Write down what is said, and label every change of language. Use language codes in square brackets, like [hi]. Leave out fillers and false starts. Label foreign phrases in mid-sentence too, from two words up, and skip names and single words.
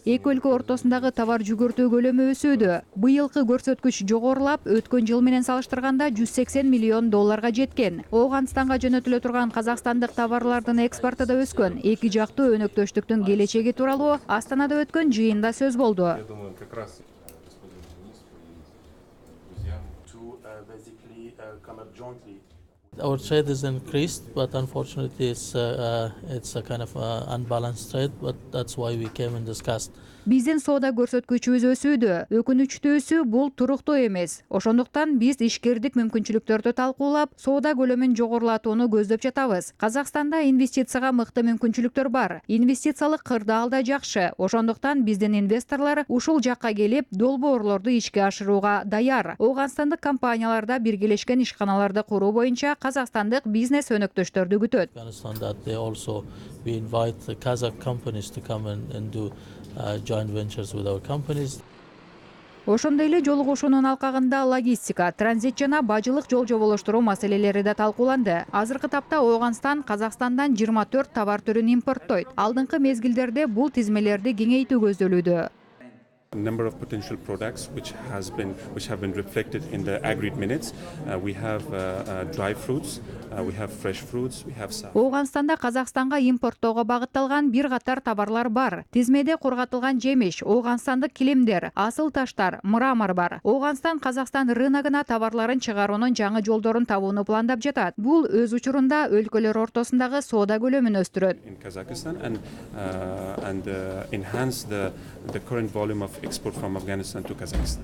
[ky] Эки өлкө ортосундагы товар жүгүртүү көлөмү өсүүдө. Быйылкы көрсөткүч жогорулап, өткөн жыл менен салыштырганда 180 миллион долларга жеткен. Ооганстанга жөнөтүлө турган казакстандык товарлардын экспорту да өскөн. Эки жактуу өнөктөштүктүн келечеги тууралуу Астанада өткөн жыйында сөз болду. [en] Our trade is increased, but unfortunately it's a kind of unbalanced trade, but that's why we came and discussed. [ky] Биздин соода көрсөткүчүбүз өсүүдө. Өкүнүчтүүсү бул туруктуу эмес. Ошондуктан биз ишкердик мүмкүнчүлүктөрдү талкуулап, соода көлөмүн жогорулатууну көздөп жатабыз. Казакстанда инвестицияга мыкты мүмкүнчүлүктөр бар. Инвестициялык кырдаал да жакшы. Ошондуктан биздин инвесторлор ушул жакка келип, долбоорлорду ишке ашырууга даяр. Ооганстандык компанияларда биргелешкен ишканаларды куруу боюнча казакстандык бизнес өнөктөштөрдү күтөт. [en] We invite the Kazakh companies to come and do joint ventures with our companies. [ky] Ошондой эле жолугушуунун алкагында логистика, транзит жана бажылык жол жоболоштуруу маселелери да талкууланды. Азыркы тапта Ооганстан Казакстандан 24 товар түрүн импорттойт. Алдыңкы мезгилдерде бул тизмелерди кеңейтүү көздөлүүдө. [en] Number of potential products which have been reflected in the agreed minutes. We have dry fruits, we have fresh fruits, we have some. [ky] Ооганстанда Казакстанга импорттоого багытталган бир катар товарлар бар. Тизмеде кургатылган жемиш, ооганстандык килемдер, асыл таштар, мрамор бар. Ооганстан Казакстан рыногуна товарларын чыгаруунун жаңы жолдорун табууну пландап жатат. Бул өз учурунда өлкөлөр ортосундагы соода көлөмүн өстүрөт. [en] In Kazakhstan and enhance the current volume of export from Afghanistan to Kazakhstan.